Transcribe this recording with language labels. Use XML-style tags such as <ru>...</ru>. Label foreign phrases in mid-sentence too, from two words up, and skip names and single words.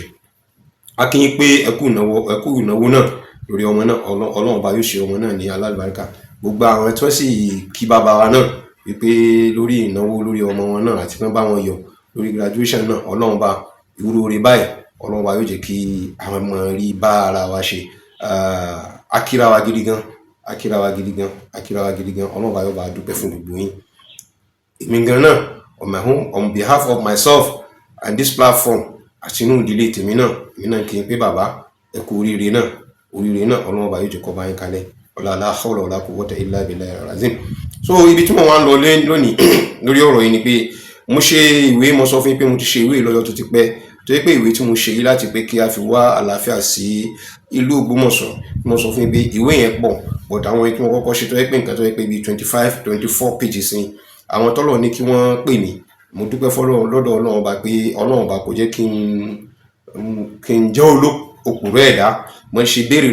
<yo>A kí yín pé ẹ kú ìnáwó náà lórí ọmọ náà Ọlọ́run ọba yóò ṣe ọmọ náà ní alálùbáríkà gbogbo àwọn tí wọ́n sì kí bàbá wa náà wípé lórí ìnáwó lórí ọmọ wọn náà àti pé bá wọn yọ lórí</yo> <en>graduation náà</en> <yo>Ọlọ́run ọba irú oore báyìí Ọlọ́run ọba yóò jẹ́ kí àwọn ọmọ rí bá ara wa ṣe akíra wa gidi gan Ọlọ́run ọba yóò bá dúpẹ́ fún gbogbo yín èmi gan náà</yo> <en>on behalf of myself and this platform</en> <yo>àti inú ìdílé tèmi náà èmi náà kí n pé bàbá ẹ kú oríire náà Ọlọ́run ọba yóò jẹ́ kó bá yín kalẹ̀</yo> <ar>لا حول ولا قوة إلا بالله العظيم.</ar> <yo>So ibi tí mo wá ń lọ lónìí lórí ọ̀rọ̀ yìí ni pé mo ṣe ìwé mo sọ fún yín pé mo ti ṣe ìwé lọ́jọ́ tó ti pẹ́ tó yẹ pé ìwé tí mo ṣe yìí láti pé kí a fi wá àlàáfíà sí ìlú Ògbómọ̀ṣọ́ mo sọ fún yín pé ìwé yẹn pọ̀ but àwọn èyí tí mo kọ́kọ́ ṣe tó yẹ pé nǹkan tó yẹ pé bíi 24 pages ni àwọn tọ́lọ̀ ní kí wọ́n pè mí mo dúpẹ́ fọ́lọ́run lọ́dọ̀ Ọlọ́run ọba pé Ọlọ́run ọba kò jẹ́ kí n jẹ́ òpùrọ́ ẹ̀dá mo ṣe béèrè</yo>